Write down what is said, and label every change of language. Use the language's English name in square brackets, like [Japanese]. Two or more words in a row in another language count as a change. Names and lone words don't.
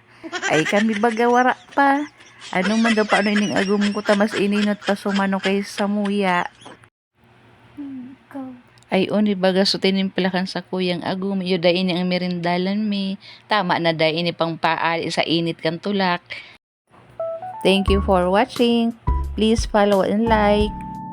[Bikol] Ay kami baga wara pa. Ano man daw paano ining agum ko ta mas ininot pa sumanok kay samuya. Ay uni baga so tinimpla sa kuyang agum iyo da ini ang merindalan mi. Tama na da ini pang paali sa init kan tulak. [English] Thank you for watching. Please follow and like.